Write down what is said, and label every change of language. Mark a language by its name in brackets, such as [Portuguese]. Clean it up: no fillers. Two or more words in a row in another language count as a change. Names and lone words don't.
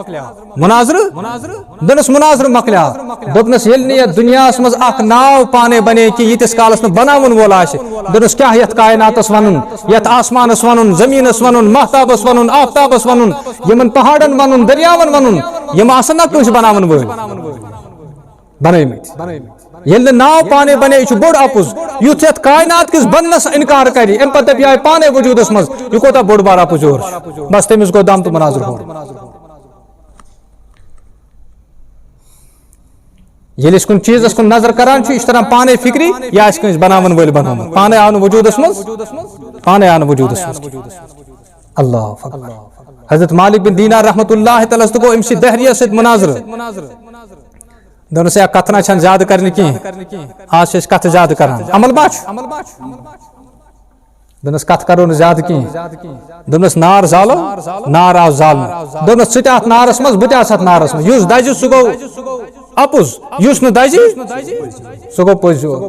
[Kashmiri] دوٚپنس مُناظرٕ مۄکلیو دوٚپنس ییٚلہِ نہٕ یتھ دُنیاہس منٛز اکھ ناو پانے بنے کہِ ییٖتِس کالس نہٕ بناوُن وول آسہِ دوٚپنس کیٛاہ یتھ کائناتس ونُن یتھ آسمانس ونُن زمینس ونُن مہتابس ونُن آفتابس ونُن یمن پہاڑن ونُن دریاون ونُن یم آسن نا کٲنٛسہِ بناون وٲلۍ بنٲومٕتۍ ییٚلہِ نہٕ ناو پانے بنے یہ چھُ بوٚڑ اپُز یُتھ یتھ کائنات کِس بننس انکار کرِ امہِ پتہٕ دپہِ یہِ پانے وجوٗدس منٛز یہِ کوتاہ بوٚڑ بار اپُز یور چھُ بس تٔمِس گوٚو دم تہٕ مناظرٕ ہور ییٚلہِ أسۍ کُنہِ چیٖزس کُن نظر کران چھِ یہِ چھُ تران پانے فکری یہِ آسہِ کٲنٛسہِ بناون وٲلۍ بنومُت پانے آو نہٕ وجوٗدس منٛز پانے آو نہٕ وجوٗدس منٛز اللہ حضرت مالک بن دینار رحمت اللہ تعالیٰ تہٕ گوٚو أمۍ سٕنٛدِ دہریہ سۭتۍ مناظرٕ دوٚپنس ہے کتھ نہ چھنہٕ زیادٕ کرنہِ کینٛہہ آز چھِ أسۍ کتھٕ زیادٕ کران عمل ما چھُ دوٚپنس کتھ کرو نہٕ زیادٕ کینٛہہ دوٚپنس نار زالو نار آو زالنہٕ دوٚپنس ژٕ تہِ اتھ نارس منٛز بہٕ تہِ آسہٕ اتھ نارس منٛز یُس دزِ سُہ گوٚو اپُز یُس نہٕ دزِ سُہ گوٚو پوٚز